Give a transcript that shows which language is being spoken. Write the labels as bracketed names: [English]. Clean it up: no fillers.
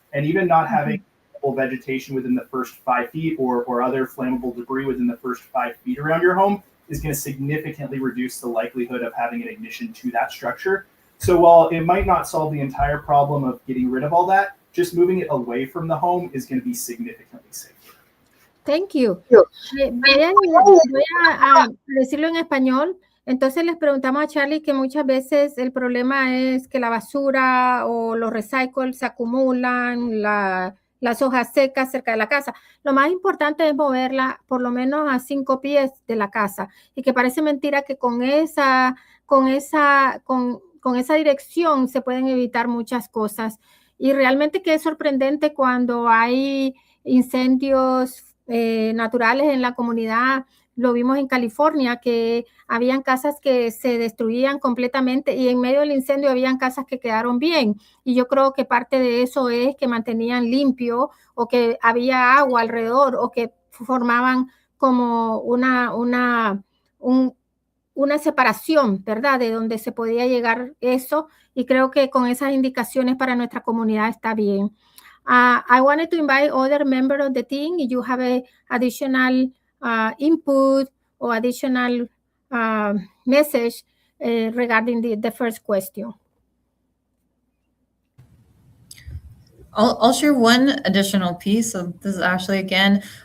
[English] And even not having vegetation within the first 5 feet or other flammable debris within the first 5 feet around your home is going to significantly reduce the likelihood of having an ignition to that structure. So while it might not solve the entire problem of getting rid of all that, just moving it away from the home is going to be significantly safer. Thank you. [Spanish] Voy a decirlo en español. Entonces les preguntamos a Charlie que muchas veces el problema es que la basura o los recycles se acumulan, las hojas secas cerca de la casa. Lo más importante es moverla por lo menos a 5 pies de la casa, y que parece mentira que con esa dirección se pueden evitar muchas cosas. Y realmente que es sorprendente cuando hay incendios naturales en la comunidad. Lo vimos en California, que habían casas que se destruían completamente y en medio del incendio habían casas que quedaron bien. Y yo creo que parte de eso es que mantenían limpio, o que había agua alrededor, o que formaban como una separación, ¿verdad?, de donde se podía llegar eso. Y creo que con esas indicaciones para nuestra comunidad está bien. [English] I wanted to invite other members of the team. If you have a additional input or additional message regarding the first question. I'll share one additional piece. So this is Ashley again.